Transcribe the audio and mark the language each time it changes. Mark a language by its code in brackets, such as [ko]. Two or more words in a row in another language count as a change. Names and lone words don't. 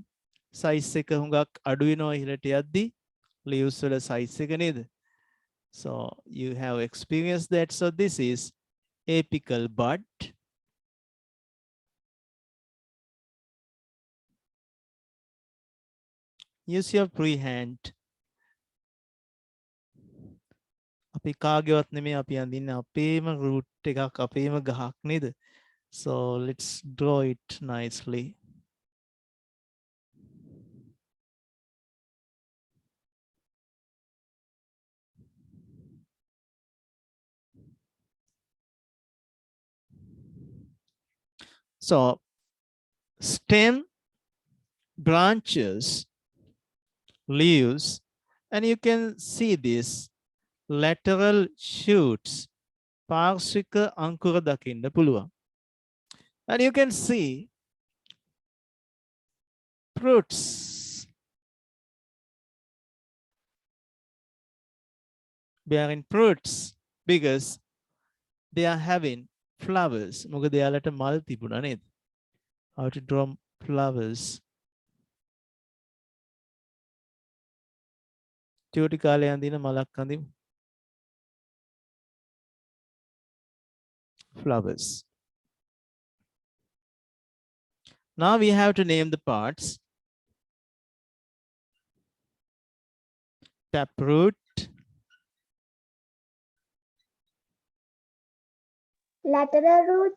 [si] Size එක හුඟක් අඩු වෙනවා ඉහළට යද්දි leaves වල size එක නේද? [en] So you have experienced that. So this is apical bud. Use your free hand. [si] අපි කාගේවත් නෙමෙයි අපි අඳින්නේ අපේම root එකක් අපේම ගහක් නේද? [en] So let's draw it nicely. So stem, branches, leaves, and you can see this lateral shoots. [si] පාර්ශ්වික අංකුර දකින්න පුළුවන්. [en] And you can see fruits. Bearing fruits because they are having flowers. [si] මොකද එයාලට මල් තිබුණා නේද? [en] How to draw flowers. [si] චූටි කාලේ අඳින මලක් අඳිමු. [en] Flowers. Now we have to name the parts. Taproot, Lateral roots,